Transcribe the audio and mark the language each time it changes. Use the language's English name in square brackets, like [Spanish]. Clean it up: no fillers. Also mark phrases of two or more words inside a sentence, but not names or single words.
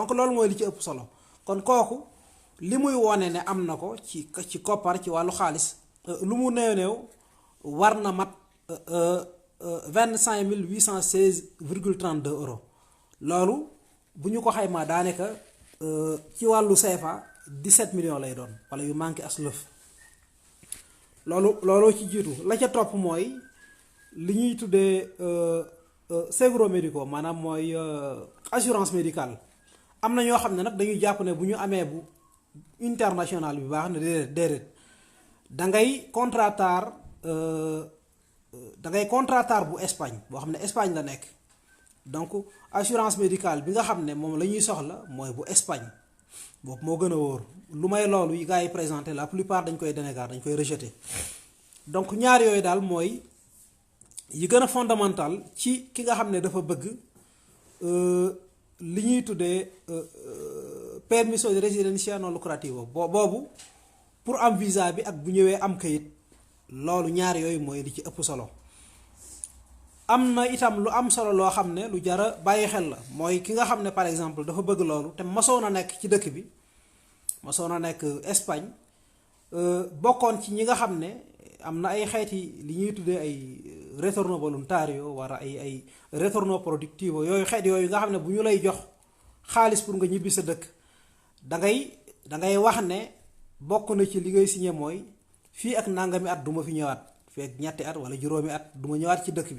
[Wolof] donc loolu mooy li ci ëpp solo. kon kooku li muy wone ne am na ko ci koppar ci wàllu xaalis lu mu néew war na mat 25 816,32 euros. loolu bu ñu ko xaymaa daanaka ci wàllu CFA 17 millions lay doon wala yu manqué as lëf. looloo ci jiitu. la ca topp mooy li ñuy tuddee [Spanish] seguro médico, [Wolof] maanaam mooy [French] assurance médicale. [Wolof] am na ñoo xam ne nag dañuy jàpp ne bu ñu amee bu international bi baax na déedéet da ngay contratar bu Espagne boo xam ne Espagne la nekk. donc [French] assurance médicale [Wolof] bi nga xam ne moom la ñuy soxla mooy bu Espagne. boobu moo gën a wóor. lu may loolu yi gars yi présenté [French] la plupart [Wolof] dañ koy dénégar dañ koy rejeté. donc ñaar yooyu daal mooy yi gën a fondamental ci ki nga xam ne dafa bëgg li ñuy tuddee [French] permission de résidence non lucrative [Wolof] boobu pour am visa bi ak bu ñëwee am kayit loolu ñaar yooyu mooy li ci ëpp solo. am na itam lu am solo loo xam ne lu jara bàyyi xel la mooy ki nga xam ne [French] par exemple [Wolof] dafa bëgg loolu te masoon a nekk ci dëkk bi masoon a nekk Espagne bokkoon ci ñi nga xam ne am na ay xeeti li ñuy tuddee ay [Spanish] retorno volontario [Wolof] wala ay [Spanish] retorno productivo [Wolof] yooyu xeet yooyu nga xam ne bu ñu lay jox xaalis pour nga ñibbi sa dëkk dangay wax ne bokk na ci li ngay signé mooy fii ak nangami at du ma fi ñëwaat fii ak ñetti at wala juróomi at du ma ñëwaat ci dëkk bi.